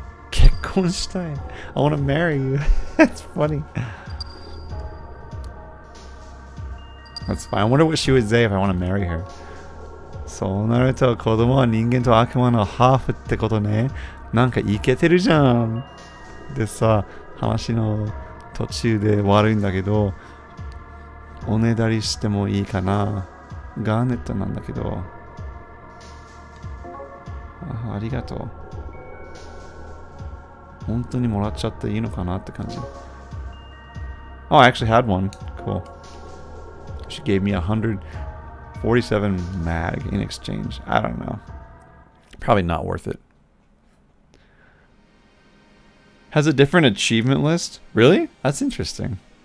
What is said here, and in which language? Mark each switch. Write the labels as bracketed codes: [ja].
[ja] 結婚したい。 [en] I want to marry you. That's funny. That's fine. I wonder what she would say if I want to marry her. [ja] そうなると子供は人間と悪魔のハーフってことね。なんかイケてるじゃん。でさ、話の途中で悪いんだけど、おねだりしてもいいかな。ガーネットなんだけど。ありがとう。本当にもらっちゃっていいのかなって感じ。 [en] Oh, I actually had one. Cool. She gave me 147 mag in exchange. I don't know. Probably not worth it. Has a different achievement list? Really? That's interesting.